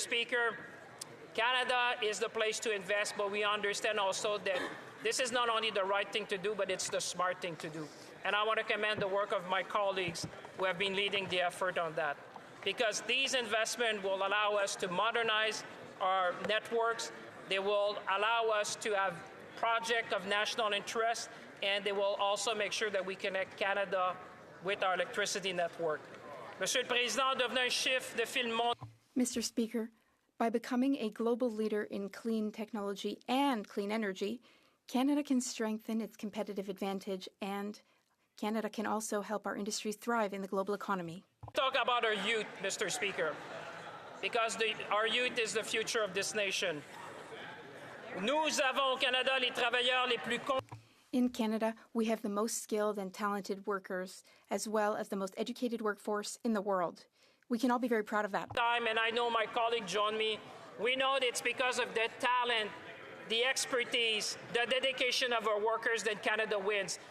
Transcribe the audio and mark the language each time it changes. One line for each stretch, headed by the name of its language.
English: Speaker, Canada is the place to invest, but we understand also that this is not only the right thing to do, but it's the smart thing to do. And I want to commend the work of my colleagues who have been leading the effort on that. because these investments will allow us to modernize our networks. They will allow us to have projects of national interest, and they will also make sure that we connect Canada with our electricity network.
French: Monsieur le Président, en devenant un chiffre de fil mondial.
English: Mr. Speaker, by becoming a global leader in clean technology and clean energy, Canada can strengthen its competitive advantage, and Canada can also help our industries thrive in the global economy. Talk about our youth, Mr. Speaker, because our youth is the future of this nation.
French: Nous avons au Canada les travailleurs les plus
English: In Canada, we have the most skilled and talented workers, as well as the most educated workforce in the world. We can all be very proud of that. And I know my colleague joined me. We know that it's because of the talent, the expertise, the dedication of our workers that Canada wins.